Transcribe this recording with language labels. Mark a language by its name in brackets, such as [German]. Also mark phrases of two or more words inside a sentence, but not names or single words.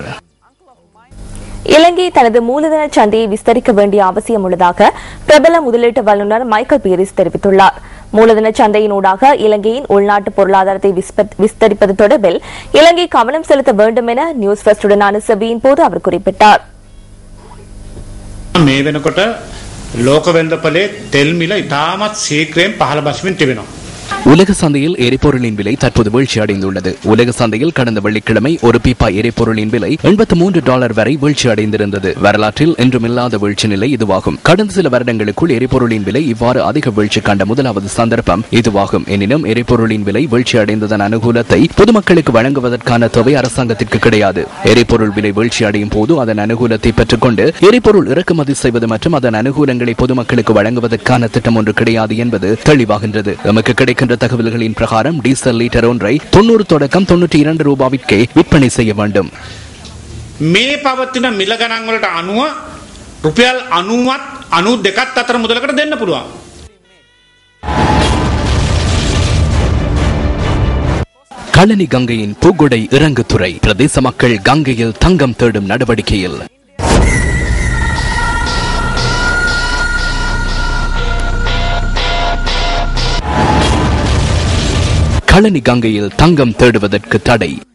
[Tamil] இலங்கை தனது மூலதன சந்தையை விஸ்தரிக்க வேண்டிய அவசியம் உள்ளதாக பிரபல முதலீட்டு வல்லுநர் மைக்கேல் பீரிஸ் தெரிவித்துள்ளார். மூலதன சந்தையினூடாக இலங்கையின் உள்நாட்டு பொருளாதாரத்தை விஸ்தரிப்பது தொடர்பில் இலங்கை கவனம் செலுத்த வேண்டும் என நியூஸ் ஃபர்ஸ்டுடனான செபியின் போது அவர் குறிப்பிட்டார். [Sinhala] මේ වෙනකොට ලෝක වෙළඳපොලේ තෙල් මිල ඉතාමත් ශීඝ්‍රයෙන් පහළ බස්මින් තිබෙනවා. [Tamil] உலக சந்தையில் எரிபொருளின் விலை தற்போது வீழ்ச்சி அடைந்துள்ளது. உலக சந்தையில் கடந்த வெள்ளிக்கிழமை ஒரு பீப்பா எரிபொருளின் விலை $83 வரை வீழ்ச்சி அடைந்திருந்தது. வரலாற்றில் என்றுமில்லாத வீழ்ச்சி நிலை இதுவாகும். கடந்த சில வருடங்களுக்குள் எரிபொருளின் விலை இவ்வாறு அதிக வீழ்ச்சி கண்ட முதலாவது சந்தர்ப்பம் இதுவாகும். எனினும் எரிபொருளின் விலை வீழ்ச்சி அடைந்ததன் அனுகூலத்தை பொதுமக்களுக்கு வழங்குவதற்கான தொகை அரசாங்கத்திற்கு கிடையாது. எரிபொருள் விலை வீழ்ச்சி அடையும் போது அதன் அனுகூலத்தை பெற்றுக்கொண்டு எரிபொருள் இறக்குமதி செய்வது மற்றும் அதன் அனுகூலங்களை பொதுமக்களுக்கு வழங்குவதற்கான திட்டம் ஒன்று கிடையாது என்பது தெளிவாகின்றது. நமக்கு கிடைக்கின்ற தகவல்களின் பிரகாரம் டீசல் லீட்டர் ஒன்றை 90 தொடக்கம் $92 விற்பனை செய்ய வேண்டும். [Sinhala] මේ පවතින මිල ගණන් වලට අනුව රුපියල් 92ත් අතර මුදලකට දෙන්න පුළුවන්. [Tamil] களனி கங்கையின் பூகுடை இறங்குதுறை பிரதேச மக்கள் கங்கையில் தங்கம் தேடும் நடவடிக்கையில் களனி கங்கையில் தங்கம் தேடுவதற்கு தடை.